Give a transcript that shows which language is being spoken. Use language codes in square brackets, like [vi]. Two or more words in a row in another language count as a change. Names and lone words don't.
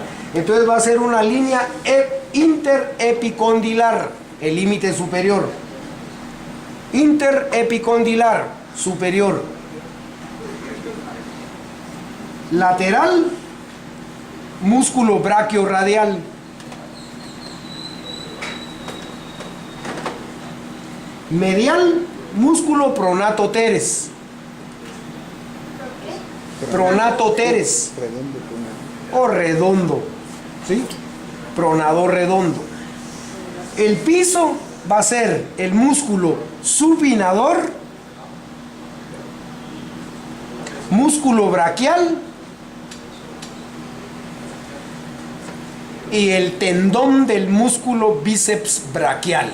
[es] Entonces va a ser una línea interepicondilar, el límite superior. Interepicondilar, superior. Lateral, músculo braquiorradial. Medial, músculo [la] pronato teres. Pronato teres [es] Redondo, o redondo, ¿sí? Pronador redondo. El piso va a ser el músculo supinador, músculo braquial y el tendón del músculo bíceps braquial.